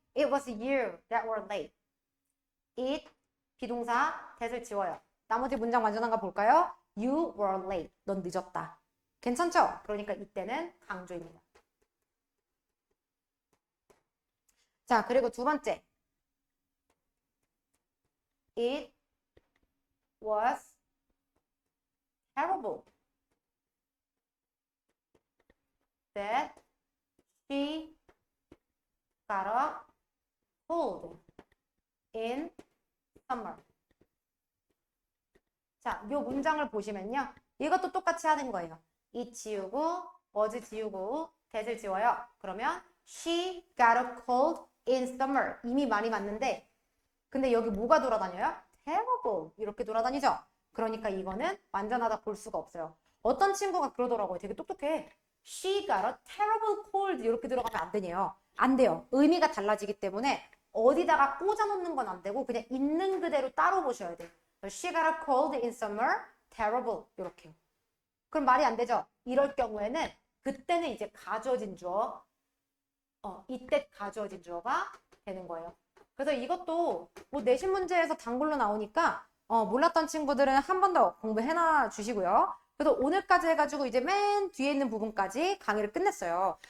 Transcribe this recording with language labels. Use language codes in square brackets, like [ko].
[en] It was you that were late. [ko] It, 비동사, that을 지워요. 나머지 문장 완전한 거 볼까요? [en] You were late. [ko] 넌 늦었다. 괜찮죠? 그러니까 이때는 강조입니다. 자, 그리고 두 번째. [en] It was terrible that she got a cold in summer. [ko] 자, 이 문장을 보시면요. 이것도 똑같이 하는 거예요. it 지우고, was 지우고, that을 지워요. 그러면 [en] she got a cold in summer. [ko] 이미 말이 맞는데 근데 여기 뭐가 돌아다녀요? terrible 이렇게 돌아다니죠? 그러니까 이거는 완전하다 볼 수가 없어요. 어떤 친구가 그러더라고요. 되게 똑똑해. [en] She got a terrible cold [ko] 이렇게 들어가면 안 되네요. 안 돼요. 의미가 달라지기 때문에 어디다가 꽂아 놓는 건 안 되고 그냥 있는 그대로 따로 보셔야 돼요. [en] She got a cold in summer, terrible [ko] 이렇게요. 그럼 말이 안 되죠? 이럴 경우에는 그때는 이제 가주어진 주어, 이때 가주어진 주어가 되는 거예요. 그래서 이것도 뭐 내신 문제에서 단글로 나오니까 몰랐던 친구들은 한 번 더 공부해놔 주시고요. 그래서 오늘까지 해가지고 이제 맨 뒤에 있는 부분까지 강의를 끝냈어요.